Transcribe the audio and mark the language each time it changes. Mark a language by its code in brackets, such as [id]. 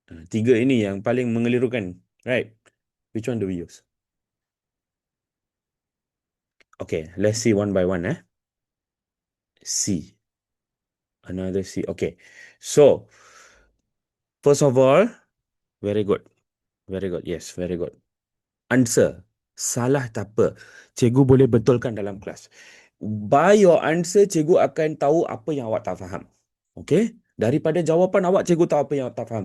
[ms] Tiga ini yang paling mengelirukan. [en] Right. Which one do we use? Okay. Let's see one by one. C. Another C. Okay. So, first of all, very good. Very good. Yes, very good. Answer. [ms] Salah tak apa. Cikgu boleh betulkan dalam kelas. [en] By your answer, [ms] cikgu akan tahu apa yang awak tak faham. Okay? Daripada jawapan awak, cikgu tahu apa yang awak tak faham.